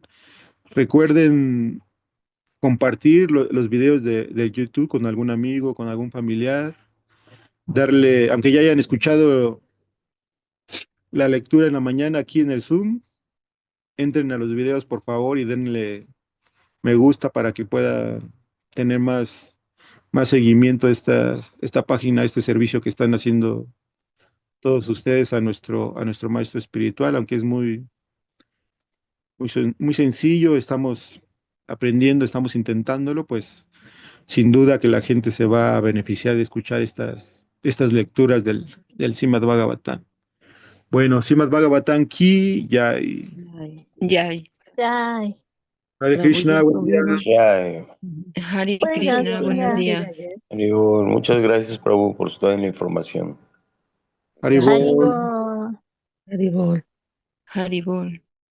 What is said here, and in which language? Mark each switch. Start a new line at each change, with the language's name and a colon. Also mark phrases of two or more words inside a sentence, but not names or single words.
Spanish: Recuerden compartir los videos de YouTube con algún amigo, con algún familiar, darle, aunque ya hayan escuchado la lectura en la mañana aquí en el Zoom, entren a los videos por favor y denle me gusta para que pueda tener más seguimiento a esta página, a este servicio que están haciendo todos ustedes a nuestro maestro espiritual, aunque es muy sencillo, estamos aprendiendo, estamos intentándolo, pues sin duda que la gente se va a beneficiar de escuchar estas lecturas del Srimad Bhagavatam. Bueno,
Hindi: Srimad Bhagavatam Ki Jai. Ay, Yay. Ay,
Sanskrit: Hare Krishna,
Spanish: buen día. Ya, Hare buenos Krishna, buenos días. días. Haribol, muchas gracias, Prabhu, por toda la información. Haribol. Haribo. Haribol. Haribol.